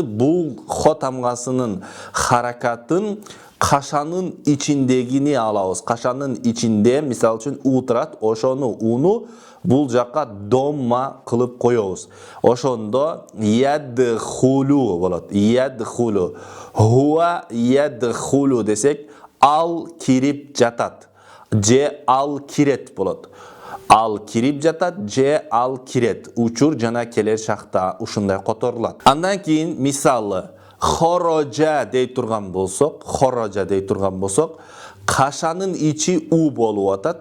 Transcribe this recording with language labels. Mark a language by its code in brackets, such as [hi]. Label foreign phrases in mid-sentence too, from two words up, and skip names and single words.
[ky] Бул хо тамгасынын харакатын кашанын ичиндегини алабыз. Кашанын ичинде, мисал үчүн у турат, ошону уну бул жакка домма кылып коебуз. Ошондо ядхулу болот. Ядхулу. [ar] هو يدخل [ky] десек, ал кирип жатат. же ал кирет болот. Ал кирип жатат, же ал кирет. Учур жана келер шакта ушундай которулат. Андан кийин мисалы хорожа дей турган болсок, кашанын ичи у болуп атат.